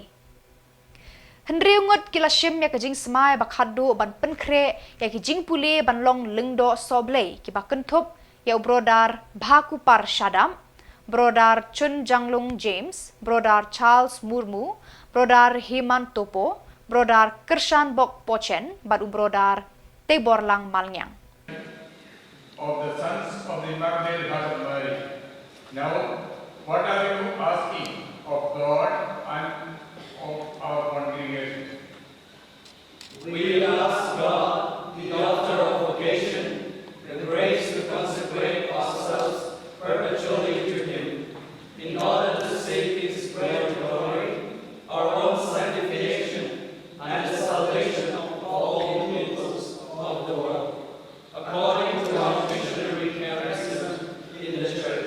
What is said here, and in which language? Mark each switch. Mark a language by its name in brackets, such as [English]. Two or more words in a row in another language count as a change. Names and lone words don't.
[Khasi] Hendri Ngut kila shim ya kajing Smai bakhadu ban Pynkhreh ya kijing puli ban long Lyngdoh Sohblei ki bakentup ya brodar Bhakupar Shadam, brodar Chun Janglung James, brodar Charles Murmu, brodar Himan Topo, brodar Kershan Bok Pochen, bat brodar Teborlang Malnyang. [English] Of the sons of the Immaculate Heart of Mary. Now, what are you asking of God and of our congregation? We ask God, the author of vocation, the grace to consecrate ourselves perpetually to Him, in order to seek His great glory, our own sanctification, and the salvation of all peoples of the world, according to our missionary charism in the Church.